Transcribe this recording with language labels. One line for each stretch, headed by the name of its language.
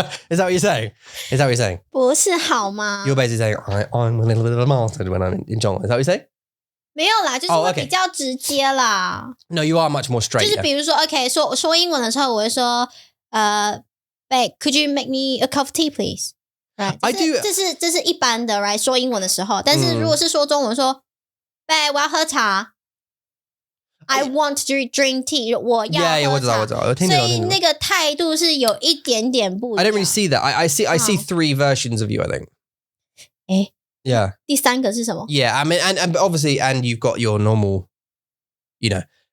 English: Is that what you're saying? Is that what you're saying?
Chinese: 不是好吗
English: You're basically saying I'm a little bit of a bastard when I'm in 中文 Is that what you're saying?
Chinese: 没有啦，就是会比较直接啦。
English: No, you are much more straight.
Chinese: 就是比如说 OK 说英文的时候我会说
English: babe, could you make me a cup of tea please? Right? I do.
Chinese: 这是一般的 right 说英文的时候，但是如果是说中文说 babe 我要喝茶
English: I want to drink tea
Chinese: 我要喝茶我知道所以那个态度是有一点点不一样
English: I don't really see that. I see three versions of you, I think. 诶 Yeah.
Chinese: 第三个是什么
English: Yeah, I mean, and obviously, and you've got your normal, you know.